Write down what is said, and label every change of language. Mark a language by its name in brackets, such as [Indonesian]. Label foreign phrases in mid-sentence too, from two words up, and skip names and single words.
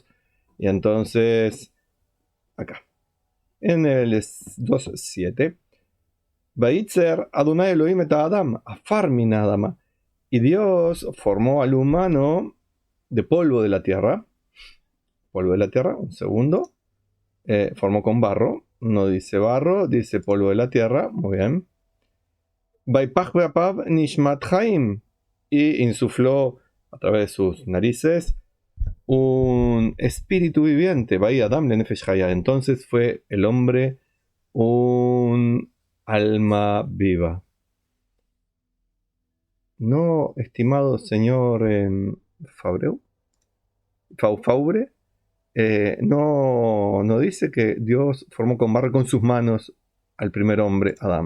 [Spanish] Y entonces, acá, en el 2.7, [Hebrew] ויצר יהוה אלהים את האדם עפר מן האדמה. [Spanish] Y Dios formó al humano de polvo de la tierra. Polvo de la tierra, un segundo. Formó con barro. No dice barro, dice polvo de la tierra. Muy bien. [Hebrew] ויפח באפיו נשמת חיים. [Spanish] Y insufló a través de sus narices un espíritu viviente. [Hebrew] ויהי האדם לנפש חיה. [Spanish] Entonces fue el hombre un alma viva. No, estimado señor Faubre, no dice que Dios formó con barro con sus manos al primer hombre, Adán.